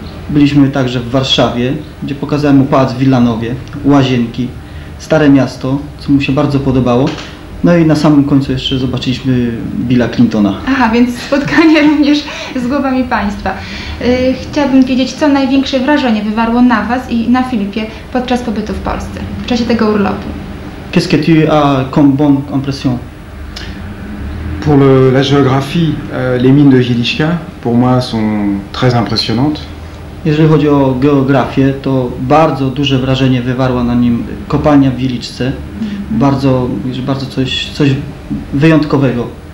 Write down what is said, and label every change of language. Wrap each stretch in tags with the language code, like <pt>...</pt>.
<pl>Byliśmy także w Warszawie, gdzie pokazałem mu pałac w Wilanowie, Łazienki, Stare Miasto, co mu się bardzo podobało. No i na samym końcu jeszcze zobaczyliśmy Billa Clintona. Aha, więc spotkanie również z głowami państwa. Chciałabym wiedzieć, co największe wrażenie wywarło na Was i na Filipie podczas pobytu w Polsce, w czasie tego urlopu.</pl> <fr>Qu'est-ce que tu as comme bonne impression? Pour la géographie, les mines de Wieliczka, pour moi, sont très impressionnantes.</fr> <pl>Jeżeli chodzi o geografię, to bardzo duże wrażenie wywarła na nim kopalnia w Wieliczce. Bardzo coś wyjątkowego.</pl>